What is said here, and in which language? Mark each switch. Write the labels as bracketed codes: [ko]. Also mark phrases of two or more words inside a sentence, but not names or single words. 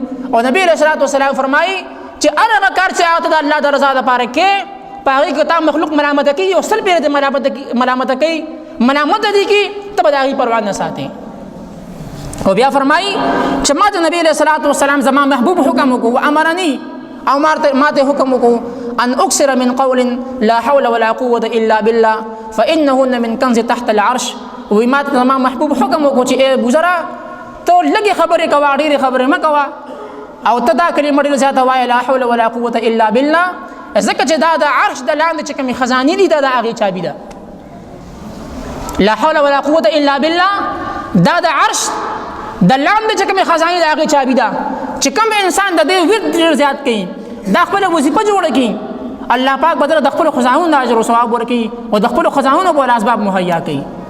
[ps] او نبی [ar] علیه الصلاة والسلام [ps] فرمایي چې هر هغه کار چې هغه ته د الله د رضا لپاره کې په هغې کې تا مخلوق ملامته کوي او سل پیرې دې ملامته کوي ملامته دي کې ته به د هغې پروا نه ساتې. او بیا فرمایي چې ما د نبی [ar] علیه الصلاة والسلام [ps] زما محبوب حکم وکړو وامرني او ما ته حکم وکړو [ar] ان اکثر من قول لا حول ولا قوة الا بالله فانهن من کنز تحت العرش. [ps] وی ما ته زما محبوب حکم وکړو چې ای بزره ته لږې خبرې کوه ډېرې خبرې مه کوه او ته دا کلمه ډېره زیاته وایه [ar] لا حول ولا قوة الا بالله [ps] ځکه چې دا د عرش د لاندې چې کومې خزانې دي دا د هغې چابي ده. [ar] لا حول ولا قوة الا بالله [ps] دا د عرش د لاندې چې کومې خزانې د هغې چابي ده. چې کوم انسان د دې ورد ډېر زیات کوي دا خپله وظیفه جوړه کړي الله پاک به د خپلو خزانونو د اجر و ثواب ورکوي او د خپلو خزانونو به اسباب مهیا کوي.